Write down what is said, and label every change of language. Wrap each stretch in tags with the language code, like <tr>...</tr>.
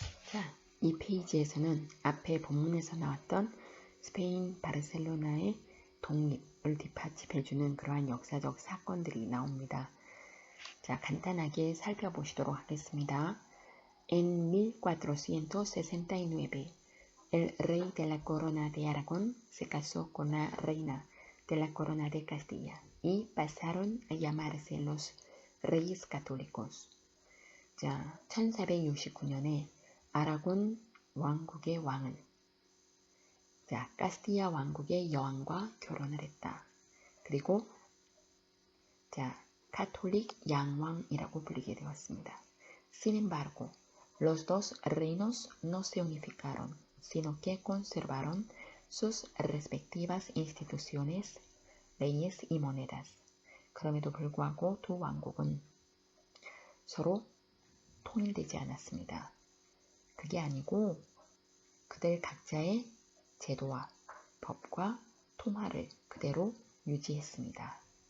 <ko>자, 이 페이지에서는 앞에 본문에서 나왔던 스페인 바르셀로나의 독립을 뒷받침해주는 그러한 역사적 사건들이 나옵니다. 자, 간단하게 살펴보시도록 하겠습니다.</ko> <es>En 1469, el rey de la corona de Aragón se casó con la reina de la corona de Castilla y pasaron a llamarse los Reyes Católicos.</es> <ko>자, 1469년에 아라곤 왕국의 왕은 자, 카스티아 왕국의 여왕과 결혼을 했다. 그리고 자, 카톨릭 양왕이라고 불리게 되었습니다.</ko> <es>Sin embargo, los dos reinos no se unificaron, sino que conservaron sus respectivas instituciones, leyes y monedas.</es> <ko>그럼에도 불구하고 두 왕국은 서로 통일되지 않았습니다. 그게 아니고 그들 각자의 제도와 법과 통화를 그대로 유지했습니다.</ko>